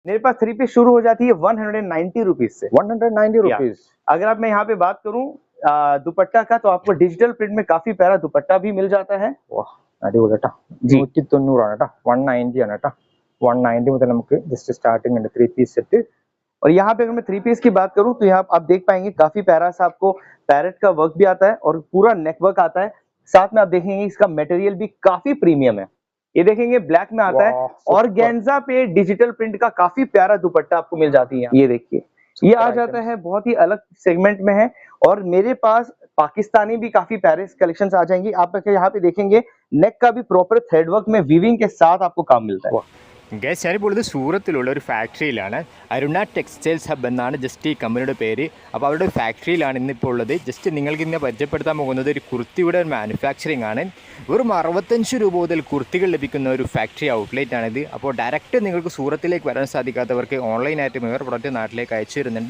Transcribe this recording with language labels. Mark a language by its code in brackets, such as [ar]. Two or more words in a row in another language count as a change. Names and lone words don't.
[hi] मेरे पास 3 पीस शुरू हो जाती है 190 रुपीज से। 190 रुपीज। अगर आप मैं यहाँ पे बात करूँ दुपट्टा का, तो आपको [en] digital print [hi] में काफी प्यारा दुपट्टा भी मिल जाता है। [ml] അടിപൊളി കേട്ടോ, 190 കേട്ടോ, 190 ആണ് കേട്ടോ, 190 मुझे നമുക്ക് [en] just starting [ml] ഉണ്ട് 3 पीस സെറ്റ്। [hi] और यहाँ पे अगर मैं 3 पीस की बात करूं तो यहाँ आप देख पाएंगे काफी प्यारा सा आपको पैरेट का वर्क भी आता है और पूरा [en] neck work [hi] आता है। साथ में आप देखेंगे इसका मटेरियल भी काफी प्रीमियम है। ये देखेंगे ब्लैक में आता है और गेंजा पे [en] digital print [hi] का काफी प्यारा दुपट्टा आपको मिल जाती है। ये देखिए, ये आ जाता है बहुत ही अलग सेगमेंट में है। और मेरे पास पाकिस्तानी भी काफी प्यारे कलेक्शन आ जाएंगे। आप यहाँ पे देखेंगे नेक का भी [en] proper threadwork [hi] में वीविंग के साथ आपको काम मिलता है। [ml] ഗൈസ്, ഞാനിപ്പോൾ ഉള്ളത് സൂറത്തിലുള്ള ഒരു ഫാക്ടറിയിലാണ്. അരുണ ടെക്സ്റ്റൈൽസ് ഹബ് എന്നാണ് ജസ്റ്റ് ഈ കമ്പനിയുടെ പേര്. അപ്പോൾ അവരുടെ ഫാക്ടറിയിലാണ് ഇന്നിപ്പോൾ ഉള്ളത്. ജസ്റ്റ് നിങ്ങൾക്ക് ഇന്ന് പരിചയപ്പെടുത്താൻ പോകുന്നത് ഒരു കുർത്തിയുടെ മാനുഫാക്ചറിങ് ആണ്. വെറും 65 രൂപ മുതൽ കുർത്തികൾ ലഭിക്കുന്ന ഒരു [en] factory outlet [ml] ആണിത്. അപ്പോൾ ഡയറക്റ്റ് നിങ്ങൾക്ക് സൂറത്തിലേക്ക് വരാൻ സാധിക്കാത്തവർക്ക് ഓൺലൈനായിട്ട് വേറെ പ്രൊഡക്റ്റ് നാട്ടിലേക്ക് അയച്ചു തരുന്നുണ്ട്.